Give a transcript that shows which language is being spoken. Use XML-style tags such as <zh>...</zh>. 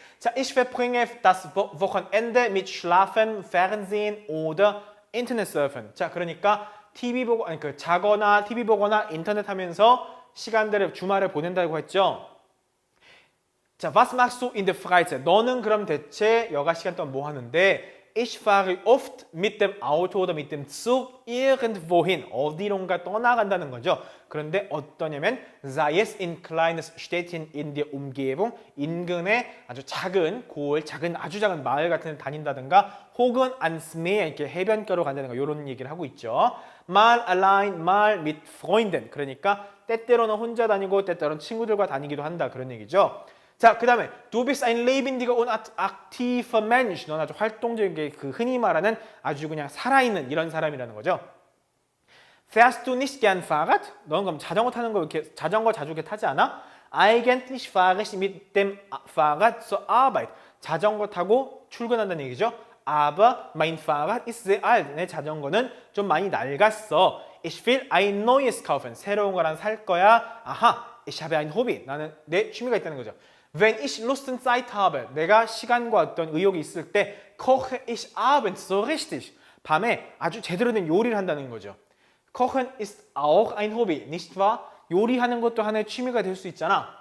<de>자, ich verbringe das Wochenende mit Schlafen, Fernsehen oder Internetsurfen.</de> <ko>자, 그러니까 TV 보고 아니 그 자거나 TV 보거나 인터넷 하면서 시간들을 주말에 보낸다고 했죠.</ko> <de>자, was machst du in der Freizeit?</de> <ko>너는 그럼 대체 여가 시간 동안 뭐 하는데?</ko> <de>Ich fahre oft mit dem Auto oder mit dem Zug irgendwohin.</de> <ko>어디론가 떠나간다는 거죠. 그런데 어떠냐면</ko> <de>sei es in kleines Städtchen in der Umgebung,</de> <ko>인근의 아주 작은 고을, 아주 작은 마을 같은 데 다닌다든가 혹은</ko> <de>ans Meer,</de> <ko>이렇게 해변가로 간다든가 이런 얘기를 하고 있죠.</ko> <de>mal allein, mal mit Freunden.</de> <ko>그러니까 때때로는 혼자 다니고 때때로는 친구들과 다니기도 한다. 그런 얘기죠. 자, 그 다음에</ko> <de>Du bist ein lebendiger und aktiver Mensch.</de> <ko>넌 아주 활동적인 그 흔히 말하는 아주 그냥 살아있는 이런 사람이라는 거죠.</ko> <de>Fährst du nicht gern Fahrrad?</de> <ko>넌 그럼 자전거 타는 거 이렇게 자전거 자주 이렇게 타지 않아?</ko> <de>Eigentlich fahre ich mit dem Fahrrad zur Arbeit.</de> <ko>자전거 타고 출근한다는 얘기죠.</ko> <de>Aber mein Fahrrad ist sehr alt.</de> <ko>내 자전거는 좀 많이 낡았어.</ko> <de>Ich will ein neues kaufen.</de> <ko>새로운 거란 살 거야.</ko> <de>아하, ich habe ein Hobby.</de> <ko>나는 내 취미가 있다는 거죠.</ko> <de>Wenn ich Lust und Zeit habe,</de> <ko>내가 시간과 어떤 의욕이 있을 때</ko> <de>koche ich abends so richtig.</de> <ko>밤에 아주 제대로 된 요리를 한다는 거죠.</ko> <de>Kochen ist auch ein Hobby, nicht wahr?</de> <ko>요리하는 것도 하나의 취미가 될 수 있잖아.</ko>